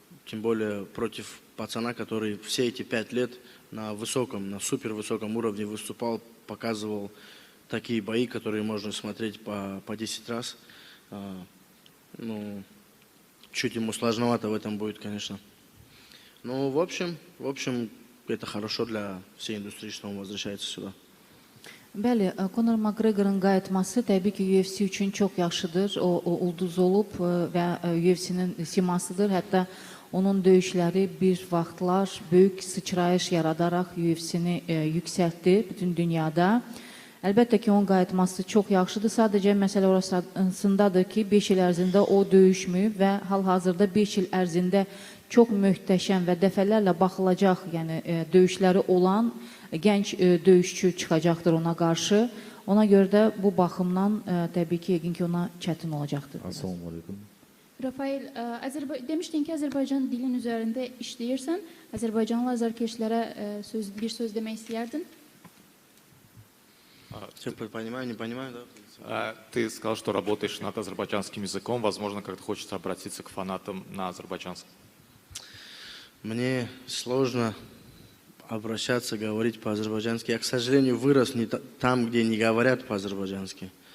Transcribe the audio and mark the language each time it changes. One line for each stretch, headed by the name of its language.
Russian: Тем более против пацана, который все эти 5 лет на высоком, на супервысоком уровне выступал, показывал такие бои, которые можно смотреть по 10 раз. Ну, чуть ему сложновато в этом будет, конечно. Но в общем, это хорошо для всей индустрии, что он возвращается сюда.
Azerbaijani: Bəli, Conor McGregorun qayıtması təbii ki, UFC üçün çox yaxşıdır. O ulduz olub və UFC-nin simasıdır. Hətta onun döyüşləri bir vaxtlar böyük sıçrayış yaradaraq UFC-ni yüksəltdi bütün dünyada. Əlbəttə ki, onun qayıtması çox yaxşıdır. Sadəcə məsələ orasındadır ki, 5 il ərzində o döyüşməyib və hal-hazırda 5 il ərzində çox möhtəşəm və dəfələrlə baxılacaq, yəni döyüşləri olan gənc döyüşçü çıxacaqdır ona qarşı. Ona görə də bu baxımdan təbii ki, yəqin ki, ona çətin olacaqdır. Rafael, demiştin ki Azərbaycan dilin üzərində işləyirsən. Azərbaycanlı azarkeşlərə bir söz demək istəyərdin?
Russian: Понимаю, не понимаю, да? Ты сказал, что работаешь над азербайджанским языком. Возможно, как-то хочется обратиться к фанатам на азербайджанском. Мне сложно обращаться, говорить по-азербайджански. Я, к сожалению, вырос не там, где не говорят по-азербайджански.